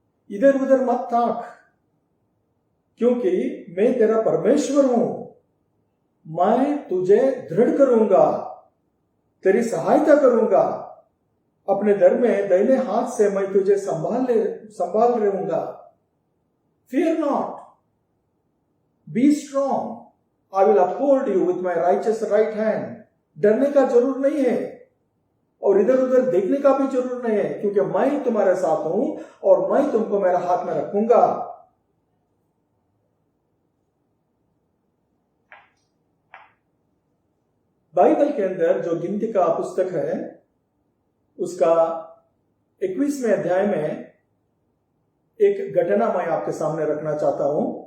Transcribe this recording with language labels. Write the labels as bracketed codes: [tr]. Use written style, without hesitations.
[hi] इधर उधर मत ताक, क्योंकि मैं तेरा परमेश्वर हूं। मैं तुझे दृढ़ करूंगा, तेरी सहायता करूंगा। अपने दर में दाहिने हाथ से मैं तुझे संभाल रहूंगा। [en] Fear not, be strong, I will uphold you with my righteous right hand. [hi] डरने का जरूर नहीं है और इधर उधर देखने का भी जरूर नहीं है, क्योंकि मैं तुम्हारे साथ हूं और मैं तुमको मेरा हाथ में रखूंगा। बाइबल के अंदर जो गिनती का पुस्तक है उसका 21वें अध्याय में एक घटना मैं आपके सामने रखना चाहता हूं।